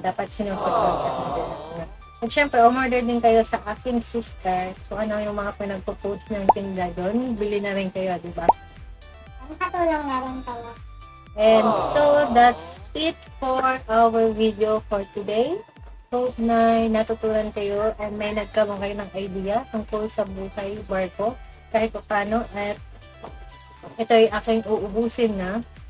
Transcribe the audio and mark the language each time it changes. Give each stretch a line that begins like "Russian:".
Filipino: Dapat sinusupport natin. At syempre, umorder din kayo sa aking sister. Kung ano yung mga pinagpo-post ng tinda doon, bili na rin kayo, di ba? Nakatulong na rin kayo.
English: And so, that's it for our video for today.
Filipino: Hope na natutunan kayo and may nagkaroon kayo ng idea tungkol sa buhay barko. Kahit paano, at ito ay aking uubusin na.